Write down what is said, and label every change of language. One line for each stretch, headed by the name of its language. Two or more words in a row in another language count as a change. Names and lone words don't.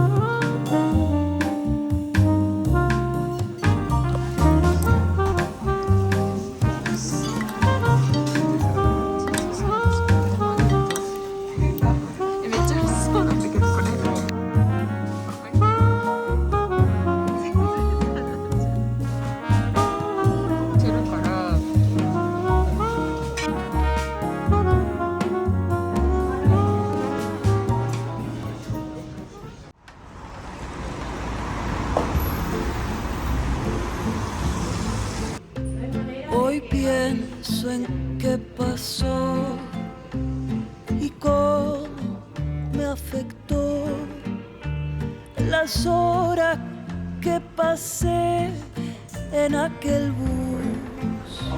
Japanese: めっちゃ美味しそうなんだけど、これ。てるから。
Spanish: Hoy pienso en qué pasó y cómo me afectó las horas que pasé en aquel bus.